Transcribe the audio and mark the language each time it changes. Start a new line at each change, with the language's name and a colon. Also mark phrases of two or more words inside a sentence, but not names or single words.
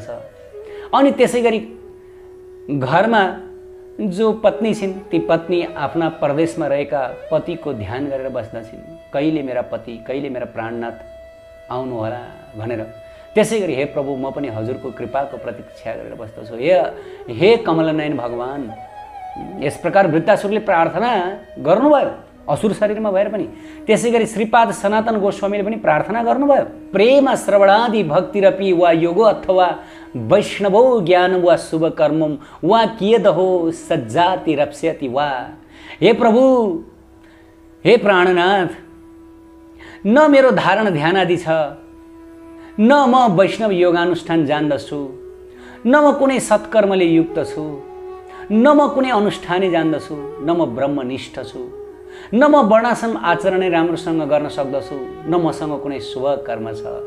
Nepali: अनि त्यसै गरी घरमा जो पत्नी छिन्, ती पत्नी आफ्ना परदेशमा रहेका पतिको ध्यान गरेर बस्दछिन्, कहिले मेरा पति, कहिले मेरा प्राणनाथ आउनु होला भनेर। त्यसै गरी हे प्रभु, म पनि हजुरको कृपाको प्रतीक्षा गरेर बस्दछु। हे कमलनयन भगवान। यस प्रकार वृत्तासुरले प्रार्थना गर्नुभयो असुर शरीरमा भएर पनि। त्यसै गरी श्रीपाद सनातन गोस्वामीले पनि प्रार्थना गर्नुभयो,
Sanskrit: प्रेम श्रवणादि भक्तिरपि वा योगो अथवा वैष्णवो ज्ञान वा शुभ कर्मम वा कियदहो सज्जाति रप्स्यति वा।
Nepali: हे प्रभु, हे प्राणनाथ, न मेरो धारण ध्यान आदि छ, न म वैष्णव योगानुष्ठान जान्दछु, न म कुनै सत्कर्मले युक्त छु, न म कुनै अनुष्ठानै जान्दछु, न म ब्रह्मनिष्ठ छु, न म वर्णाश्रम आचरणै राम्रोसँग गर्न सक्दछु, न मसँग कुनै शुभ कर्म छ।